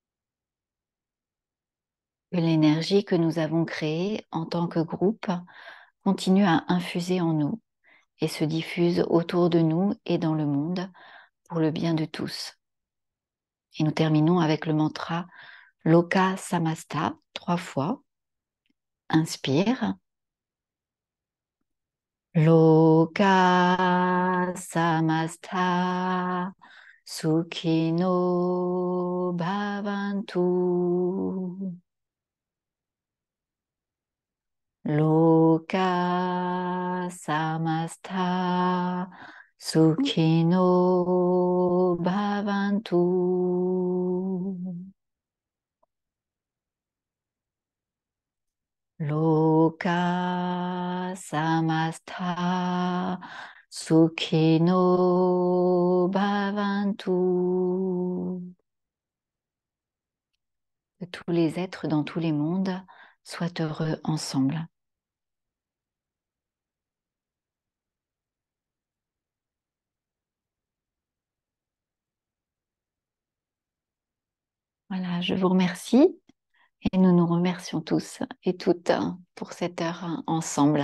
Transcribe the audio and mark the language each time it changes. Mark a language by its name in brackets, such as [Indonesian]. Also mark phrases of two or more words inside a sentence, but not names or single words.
[French] L'énergie que nous avons créée en tant que groupe continue à infuser en nous et se diffuse autour de nous et dans le monde pour le bien de tous. Et nous terminons avec le mantra Loka Samasta 3 fois. Inspire. [Sanskrit] लोका समस्ता सुखिनो भवन्तु. लोका समस्ता सुखिनो भवन्तु. लोका समस्ता सुखिनो भवन्तु. [French] Que tous les êtres dans tous les mondes soient heureux ensemble. Voilà, je vous remercie et nous nous remercions tous et toutes pour cette heure ensemble.